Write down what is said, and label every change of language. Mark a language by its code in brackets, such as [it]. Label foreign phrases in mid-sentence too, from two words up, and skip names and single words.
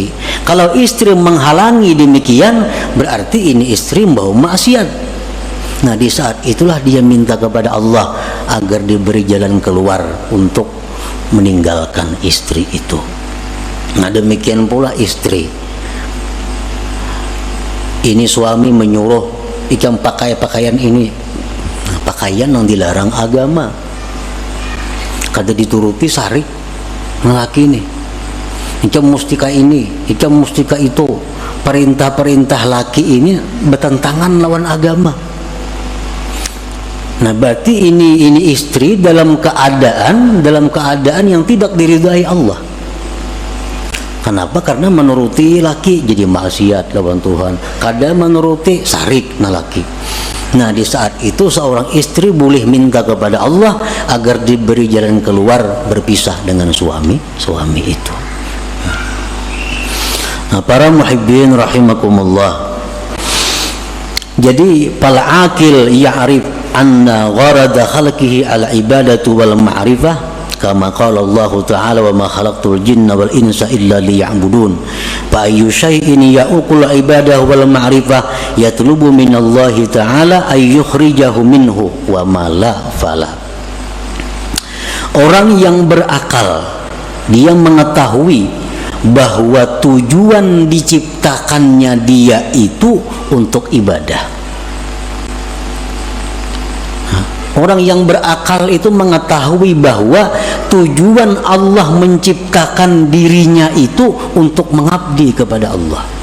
[id] Kalau istri menghalangi demikian, berarti ini istri membawa maksiat. Nah di saat itulah dia minta kepada Allah agar diberi jalan keluar untuk meninggalkan istri itu. Nah demikian pula istri. [bjn] Ini suami menyuruh ikam pakai pakaian ini, pakaian yang dilarang agama, kada dituruti sarik laki ini, ikam mustika ini, ikam mustika itu, perintah-perintah laki ini bertentangan lawan agama. [id] Nah, berarti ini istri dalam keadaan yang tidak diridhai Allah. Kenapa? [bjn] Karena menuruti laki jadi maksiat lawan Tuhan. Kadang menuruti sarik na laki. [id] Nah, di saat itu seorang istri boleh minta kepada Allah agar diberi jalan keluar berpisah dengan suami itu. Nah, para [ar] محبين رحمكم الله. فالعاقل يعرف أن غرض خلقه العبادة والمعرفة كما قال الله تعالى وما خلقت الجن والإنس إلا ليعبدون فأي شيء يعوق العبادة والمعرفة يطلب من الله تعالى أن يخرجه منه وما لا فلا. [id] Orang yang berakal dia mengetahui bahwa tujuan diciptakannya dia itu untuk ibadah. Orang yang berakal itu mengetahui bahwa tujuan Allah menciptakan dirinya itu untuk mengabdi kepada Allah.